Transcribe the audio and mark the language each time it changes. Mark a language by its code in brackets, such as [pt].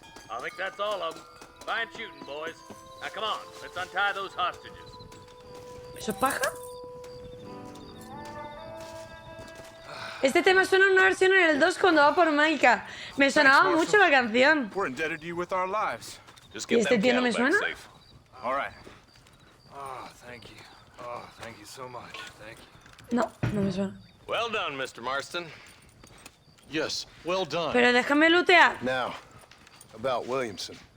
[en] I think that's all of them. Fine shooting, boys. Now come on, let's untie those hostages. [es] ¿Eso es paja? Este tema suena en una versión en el 2 cuando va por Maika. Me sonaba mucho la canción. [en] We're indebted to you with our lives. [es] ¿Y este tío no me suena? [en] All right. Oh, thank you. Oh, thank you so much. Thank you. [es] No, no me suena. [en] Well done, Mr. Marston. Yes, well done. [es] Pero déjame lootear. [en] Now, about Williamson.